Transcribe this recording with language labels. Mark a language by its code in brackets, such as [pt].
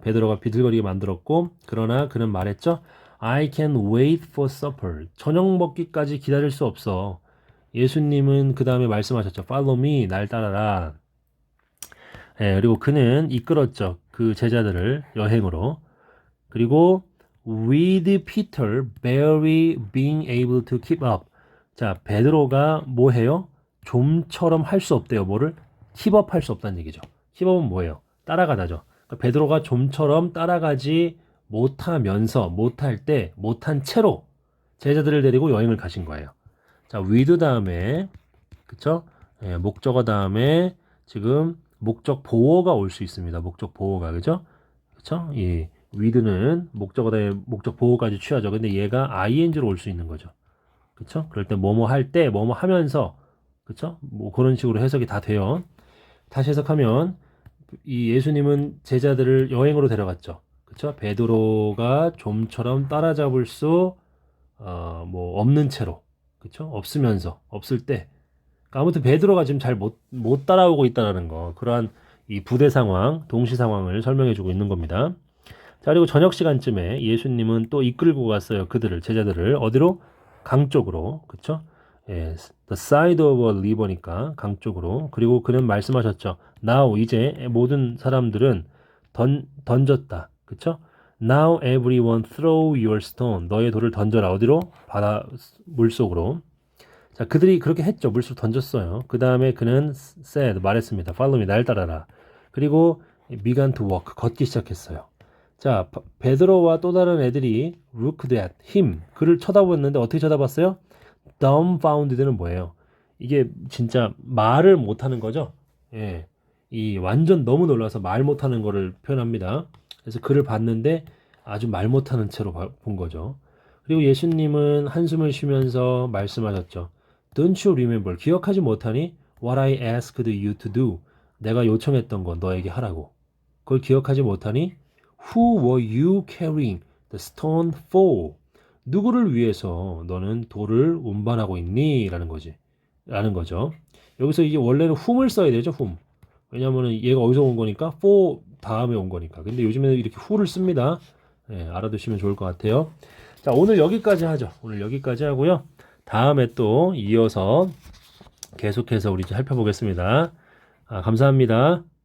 [ko] 베드로가 비틀거리게 만들었고 그러나 그는 말했죠. [en] I can wait for supper. [ko] 저녁 먹기까지 기다릴 수 없어. 예수님은 그 다음에 말씀하셨죠. [en] Follow me. [ko] 날 따라라. 예, 그리고 그는 이끌었죠. 그 제자들을 여행으로. 그리고 [en] with Peter barely being able to keep up. [ko] 자, 베드로가 뭐 해요? 좀처럼 할 수 없대요. 뭐를? 힙업 할 수 없다는 얘기죠. 힙업은 뭐예요? 따라가다죠. 그러니까 베드로가 좀처럼 따라가지 못하면서 못할 때 못한 채로 제자들을 데리고 여행을 가신 거예요. 자, with 다음에 그쵸? 예, 목적어 다음에 지금 목적 보어가 올 수 있습니다. 목적 보어가 그죠? 그쵸? 이 with는 목적어 다음에 목적 보어까지 취하죠. 근데 얘가 ing로 올 수 있는 거죠. 그쵸? 그럴 때 뭐뭐 할 때 뭐뭐 하면서 그쵸? 뭐 그런 식으로 해석이 다 돼요. 다시 해석하면 이 예수님은 제자들을 여행으로 데려갔죠. 그쵸? 베드로가 좀처럼 따라잡을 수 뭐 없는 채로 그쵸? 없으면서 없을 때 그러니까 아무튼 베드로가 지금 잘 못 따라오고 있다는 거 그러한 이 부대 상황 동시 상황을 설명해 주고 있는 겁니다. 자, 그리고 저녁 시간쯤에 예수님은 또 이끌고 갔어요. 그들을, 제자들을. 어디로? 강 쪽으로. 그쵸? 예, [en] the side of a river니까 [ko] 강 쪽으로. 그리고 그는 말씀하셨죠. Now, 이제 모든 사람들은 던졌다. 그쵸? [en] Now everyone throw your stone. [ko] 너의 돌을 던져라. 어디로? 바다, 물속으로. 자, 그들이 그렇게 했죠. 물속 던졌어요. 그 다음에 그는 said, 말했습니다. [en] Follow me, [ko] 날 따라라. 그리고 [en] began to walk, [ko] 걷기 시작했어요. 자, 베드로와 또 다른 애들이 [en] looked at him, [ko] 그를 쳐다봤는데 어떻게 쳐다봤어요? dumbfounded는 뭐예요? 이게 진짜 말을 못하는 거죠. 예, 이 완전 너무 놀라서 말 못하는 거를 표현합니다. 그래서 그를 봤는데 아주 말 못하는 채로 본 거죠. 그리고 예수님은 한숨을 쉬면서 말씀하셨죠. [en] Don't you remember? [ko] 기억하지 못하니? [en] What I asked you to do. [ko] 내가 요청했던 건 너에게 하라고. 그걸 기억하지 못하니? [en] Who were you carrying the stone for? [ko] 누구를 위해서 너는 돌을 운반하고 있니? 라는 거지. 라는 거죠. 여기서 이게 원래는 whom을 써야 되죠, whom. 왜냐면은 얘가 어디서 온 거니까 for 다음에 온 거니까. 근데 요즘에는 이렇게 who를 씁니다. 예, 알아두시면 좋을 것 같아요. 자, 오늘 여기까지 하죠. 오늘 여기까지 하고요. 다음에 또 이어서 계속해서 우리 살펴보겠습니다. 감사합니다.